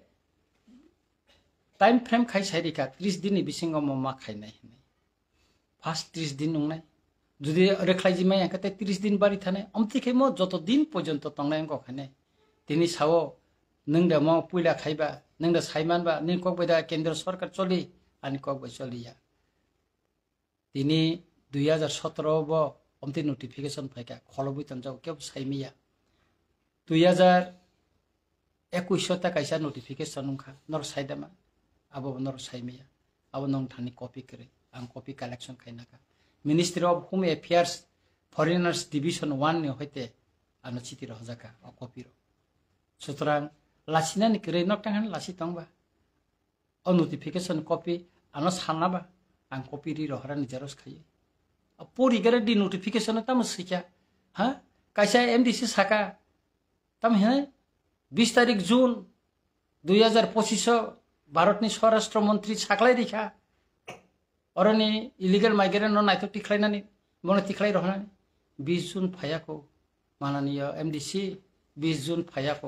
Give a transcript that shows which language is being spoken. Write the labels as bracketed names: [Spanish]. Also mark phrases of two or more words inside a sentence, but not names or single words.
[English] time frame [Kok Borok] खाई साइरिखा 30 दिन बिसिंगो म मा खायनाय हने फार्स्ट 30 दिन नंनाय जुदि रेखलायजि माया कते 30 दिन बारि थानाय अमतिखे म जत दिन पर्यन्त तंनाय अंग खाने तिनि सावो नोंदा म पुइला खाइबा नोंदा साइमानबा नि ककबैदा [Hindi] केंद्र सरकार [Kok Borok] चलि आनि ककबै चलिया तिनि 2017 बो अमति नोटिफिकेशन फाइका खलबि तंजाव केब साइमिया 2021 ता काइसा नोटिफिकेशन उखा नर साइदामा अब नर साइमिया अब नं थानि कपि करे आं [English] copy collection [Kok Borok] खाइनाका [English] Ministry of Home Affairs Foreigners Division [Kok Borok] 1 ने होते आनो चिति रहजाका अ कपि रो सुतरां लासिनानि करे नक्टांगन लासि तंबा अ नोटिफिकेशन कपि आनो सानाबा आं कपि रि रहरा निजारस खायो परिगरे दि नोटिफिकेशन तम सिका हा काइसा MDC साका तम हे 20 तारिख जून 2025 भारतनि [Hindi] स्वराष्ट्र मंत्री [Kok Borok] साखलाय दिखा अरनि [English] illegal migrant [Kok Borok] न नायतो टिखलायनानि मन टिखलाय रहनानि 20 जून फायाको माननीय MDC 20 जून फायाको